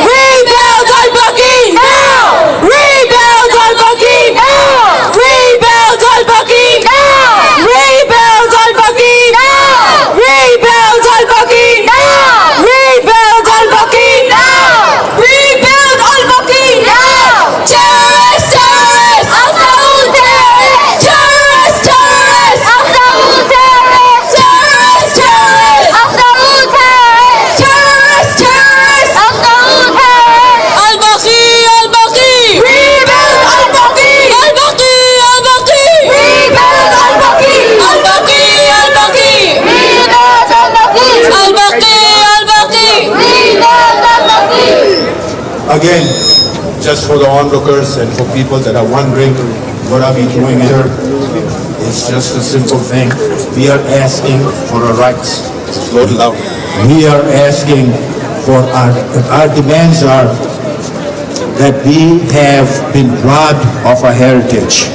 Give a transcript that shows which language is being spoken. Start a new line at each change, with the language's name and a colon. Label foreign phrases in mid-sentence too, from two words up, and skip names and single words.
English: Rebuild Al-Baqee now! Rebuild Al-Baqee now! Rebuild Al-Baqee now! Rebuild Al-Baqee now! Rebuild Al-Baqee now! Rebuild Al-Baqee now! Rebuild Al-Baqee now! Terrorists! Terrorists! Al-Saud terrorists! Terrorists! Terrorists! Al-Saud terrorists! Terrorists! Terrorists! Al-Saud terrorists! Terrorists! Terrorists! Al-Saud terrorists! Al-Baqee! Al-Baqee! Rebuild Al-Baqee! Al-Baqee! Al-Baqee! Rebuild Al-Baqee! Al-Baqee! Al-Baqee! Rebuild Al-Baqee! Al-Baqee! Al-Baqee! Rebuild Al-Baqee! Again, just for the onlookers and for people that are wondering, what are we doing here? It's just a simple thing. We are asking for our rights. Slow it down. We are asking for our demands are that we have been robbed of our heritage.